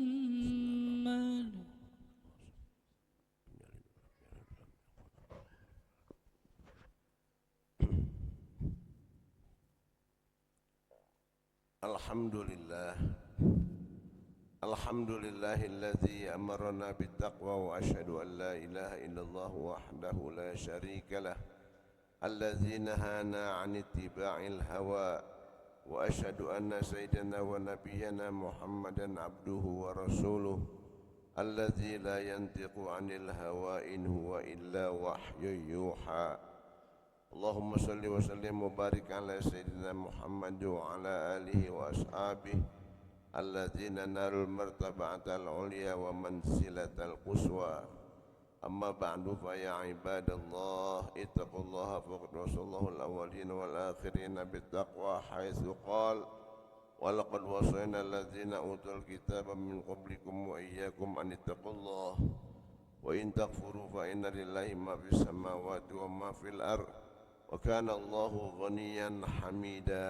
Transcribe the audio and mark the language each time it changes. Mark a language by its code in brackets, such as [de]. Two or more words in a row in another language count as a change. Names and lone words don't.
[ar] Alhamdulillah. الحمد لله الذي أمرنا بالتقوى وأشهد أن لا إله إلا الله وحده لا شريك له الذي نهانا عن اتباع الهوى وأشهد أن سيدنا ونبينا محمدا عبده ورسوله الذي لا ينطق عن الهوى إن هو إلا وحي يوحى. اللهم صل وسلم وبارك على سيدنا محمد وعلى آله وأصحابه الذين نالوا المرتبة العليا والمنزلة القصوى. أما بعد فيا عباد الله اتقوا الله فقد وصى الله الأولين والآخرين بالتقوى حيث قال ولقد وصينا الذين أوتوا الكتاب من قبلكم وإياكم أن اتقوا الله وإن تكفروا فإن لله ما في السماوات وما في الأرض وكان الله غنيا حميدا.